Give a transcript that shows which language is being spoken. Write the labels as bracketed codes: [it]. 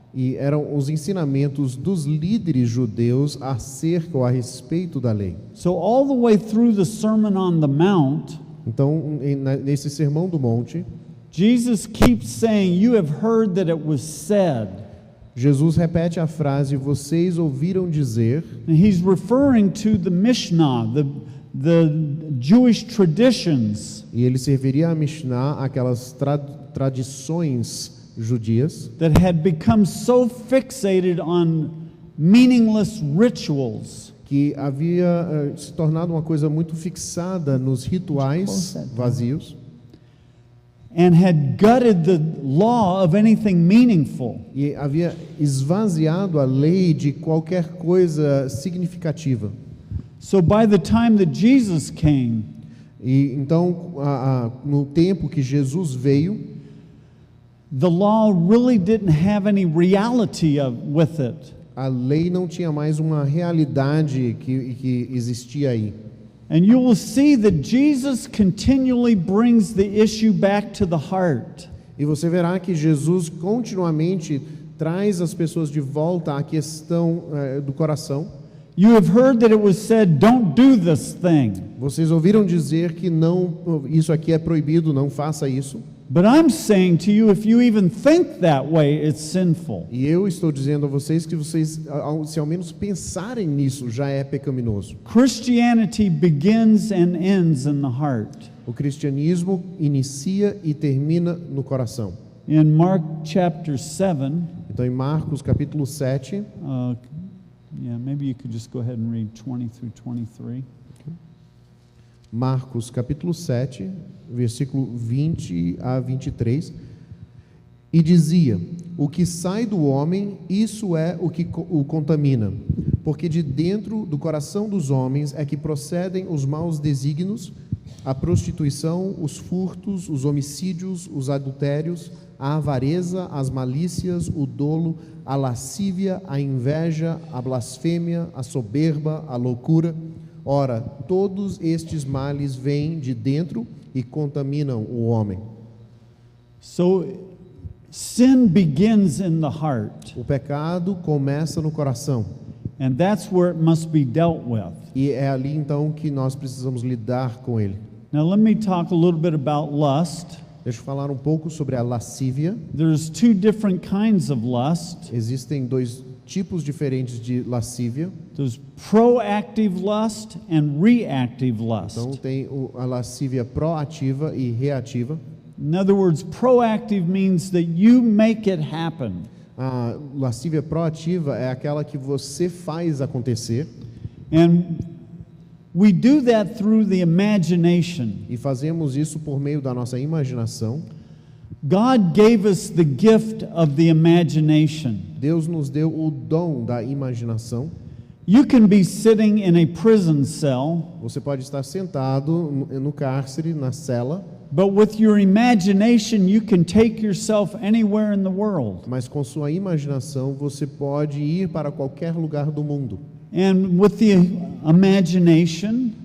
[pt] E eram os ensinamentos dos líderes judeus acerca ou a respeito da lei. [en] So all the way through the Sermon on the Mount, [pt] Então, nesse Sermão do Monte, [en] Jesus keeps saying, "You have heard that it was said." [pt] Jesus repete a frase, vocês ouviram dizer, [en] And he's referring to the Mishnah, the Jewish traditions [pt] e ele se referia a Mishnah, aquelas tradições judias, [en] that had become so fixated on meaningless rituals. [pt] que havia se tornado uma coisa muito fixada nos rituais vazios [en] And had gutted the law of anything meaningful. [pt] e havia esvaziado a lei de qualquer coisa significativa. [en] So by the time that Jesus came, [pt] E então, no tempo que Jesus veio, [en] the law really didn't have any reality with it. [pt] a lei não tinha mais uma realidade que existia aí. [en] And you will see that Jesus continually brings the issue back to the heart. [pt] E você verá que Jesus continuamente traz as pessoas de volta à questão do coração. [en] You have heard that it was said, don't do this thing. [pt] Vocês ouviram dizer que não, isso aqui é proibido, não faça isso. [en] But I'm saying to you, if you even think that way, it's sinful. [pt] E eu estou dizendo a vocês que vocês, se ao menos pensarem nisso, já é pecaminoso. [en] Christianity begins and ends in the heart. [pt] O cristianismo inicia e termina no coração. [en] In Mark chapter 7, [pt] Então, em Marcos capítulo 7, [en] maybe you could just go ahead and read 20 through 23. [pt] Marcos capítulo 7, versículo 20 a 23, e dizia: o que sai do homem, isso é o que o contamina, porque de dentro do coração dos homens é que procedem os maus desígnios, a prostituição, os furtos, os homicídios, os adultérios, a avareza, as malícias, o dolo, a lascívia, a inveja, a blasfêmia, a soberba, a loucura. Ora, todos estes males vêm de dentro e contaminam o homem. [en] So, sin begins in the heart, [pt] O pecado começa no coração. [en] and that's where it must be dealt with. [pt] E é ali então que nós precisamos lidar com ele. [en] Now, let me talk a little bit about lust. [pt] Deixa eu falar um pouco sobre a lascívia. [en] There's two different kinds of lust. [pt] Existem dois tipos diferentes de lascívia. [en] There's proactive lust and reactive lust. [pt] Então tem a lascívia proativa e reativa. [en] In other words, proactive means that you make it happen. [pt] A lascívia proativa é aquela que você faz acontecer. [en] And we do that through the imagination. [pt] E fazemos isso por meio da nossa imaginação. [en] God gave us the gift of the imagination. [pt] Deus nos deu o dom da imaginação. [en] You can be sitting in a prison cell, [pt] Você pode estar sentado no cárcere, na cela, [en] but with your imagination you can take yourself anywhere in the world. [pt] mas com sua imaginação você pode ir para qualquer lugar do mundo. [en] And with the imagination,